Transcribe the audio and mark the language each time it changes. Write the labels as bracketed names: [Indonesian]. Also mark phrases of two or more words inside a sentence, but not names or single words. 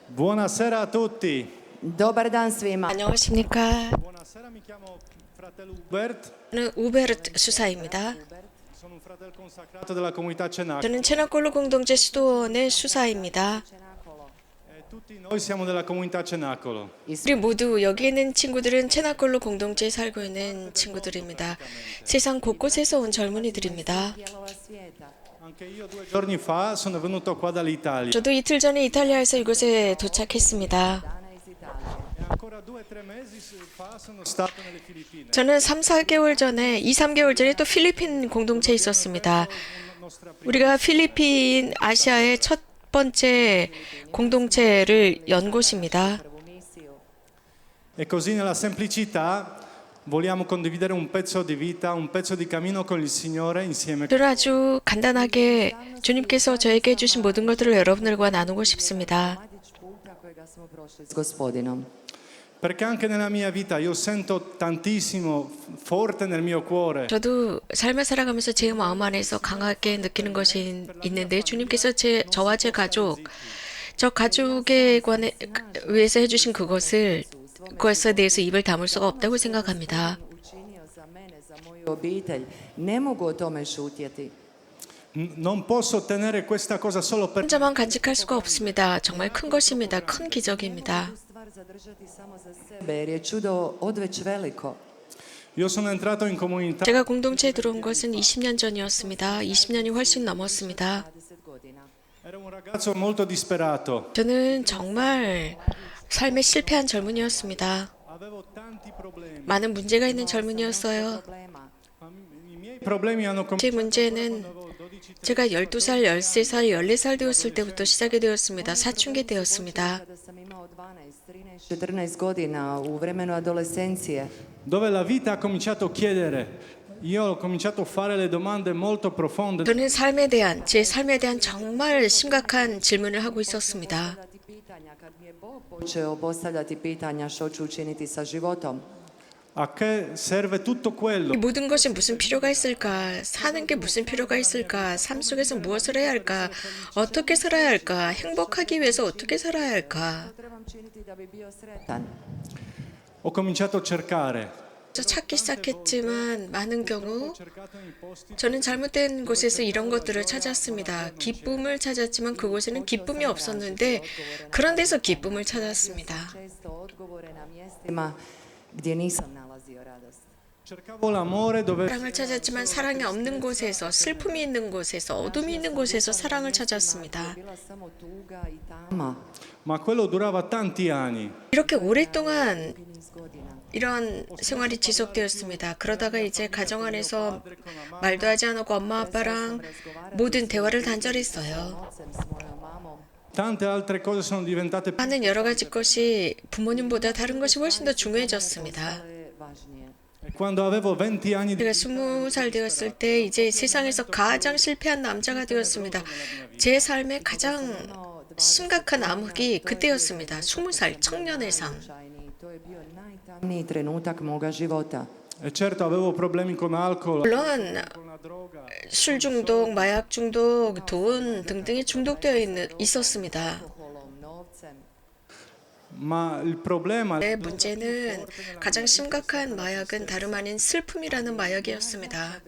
[Italian] Buonasera a tutti. [Croatian] Dobar dan svima. [Korean] 안녕하십니까? [Italian] Buonasera, mi chiamo fratello Hubert. [Korean] 저는 우베르트 수사입니다. [Italian] Sono un fratello consacrato della comunità Cenacolo. [Korean] 저는 체나콜로 공동체 수도원의 수사입니다. [Italian] Tutti noi siamo della comunità Cenacolo. [Korean] 우리 모두 여기 있는 친구들은 체나콜로 공동체에 살고 있는 친구들입니다. 세상 곳곳에서 온 젊은이들입니다. [Italian] Anche io 2 giorni fa sono venuto qua dall'Italia. [Korean] 저도 이틀 전에 이탈리아에서 이곳에 도착했습니다. [Italian] E ancora 2-3 mesi fa sono stato nelle Filippine. [Korean] 저는 3-4개월 전에, 2-3개월 전에 또 필리핀 공동체에 있었습니다. 우리가 필리핀 아시아의 첫 번째 공동체를 연 곳입니다. [Italian] E così nella semplicità vogliamo condividere un pezzo di vita, un pezzo di cammino con il Signore insieme. [Korean] 저는 아주 간단하게 주님께서 저에게 주신 모든 것들을 여러분들과 나누고 싶습니다. [Croatian] S gospodinom. [Italian] Perché anche nella mia vita io sento tantissimo forte nel mio cuore. [Korean] 저도 삶을 살아가면서 제 마음 안에서 강하게 느끼는 것이 있는데 주님께서 저와 제 가족, 저 가족에 관해 위해서 해주신 그것에 대해서 입을 다물 수가 없다고 생각합니다. [Croatian] Učinio za mene, za moju obitelj. Ne mogu o tome šutjeti. [Italian] Non posso tenere questa cosa solo per [Korean] 혼자만 간직할 수가 없습니다. 정말 큰 것입니다. 큰 기적입니다. [Croatian] Stvar zadržati samo za sebe jer je čudo odveć veliko. [Italian] Io sono entrato in comunità [Korean] 제가 공동체에 들어온 것은 20년 전이었습니다. 20년이 훨씬 넘었습니다. [Croatian] 20 godina. [Italian] ero un ragazzo molto disperato. [Korean] 저는 정말 삶에 실패한 젊은이였습니다. [Italian] Avevo tanti problemi. [Korean] 많은 문제가 있는 젊은이였어요. [Italian] Problema. Ma I miei problemi hanno [Korean] 제 [Italian] cominciato [Korean] 문제는 [Italian] quando avevo 12 [Korean] 제가 12살, 13살, 14살 되었을 때부터 시작이 되었습니다. 사춘기 때였습니다. [Croatian] Kada sam imao 12, 13, 14 godina u vremenu adolescencije. [Italian] dove la vita ha cominciato a chiedere. Io ho cominciato a fare le domande molto profonde. [Korean] 저는 제 삶에 대한 정말 심각한 질문을 하고 있었습니다. [Croatian] Postavljati pitanja, kad mi je Bog počeo postavljati pitanja što ću učiniti sa životom. [Italian] A che serve tutto quello? [Korean] 이 모든 것이 무슨 필요가 있을까? 사는 게 무슨 필요가 있을까? 삶 속에서 무엇을 해야 할까? 어떻게 살아야 할까? 행복하기 위해서 어떻게 살아야 할까? [Croatian] Što trebam činiti da bi bio sretan? [Italian] Ho cominciato a cercare. [Korean] 저 찾기 시작했지만 많은 경우 [Italian] Cercato nei posti [Korean] 저는 잘못된 곳에서 이런 것들을 찾았습니다. 기쁨을 찾았지만 그곳에는 기쁨이 없었는데 그런 데서 기쁨을 찾았습니다. [Croatian] Često odgovore na mjestima gdje nisam nalazio radost. [Italian] cercavo l'amore dove [Korean] 사랑을 찾았지만 사랑이 없는 곳에서, 슬픔이 있는 곳에서, 어둠이 있는 곳에서 사랑을 찾았습니다. [Croatian] Bila samo tuga i tama. [Italian] ma quello durava tanti anni. [Korean] 이렇게 오랫동안 [Croatian] Niz godina. [Korean] 이런 생활이 지속되었습니다. 그러다가 이제 가정 안에서 말도 하지 않고 엄마 아빠랑 모든 대화를 단절했어요. [Croatian] Ocem s mojom mamom. [Italian] Tante altre cose sono diventate [Korean] 하는 여러 가지 것이 부모님보다 다른 것이 훨씬 더 중요해졌습니다. [Croatian] Ale važnije. [Italian] E quando avevo 20 anni [Korean] 제가 20살 되었을 때 이제 세상에서 가장 실패한 남자가 되었습니다. 제 삶의 가장 심각한 암흑이 그때였습니다. 20살 청년의 삶. [Croatian] To je bio najtamniji trenutak moga života. [Italian] e certo avevo problemi con alcol, [Korean] 물론 [Italian] con la droga. [Korean] 술 중독, 마약 중독, 돈 등등이 중독되어 있었습니다. [Croatian] Alkoholom, novcem. [Italian] Ma il problema [Korean] 내 문제는 가장 심각한 마약은 다름 아닌 슬픔이라는 마약이었습니다.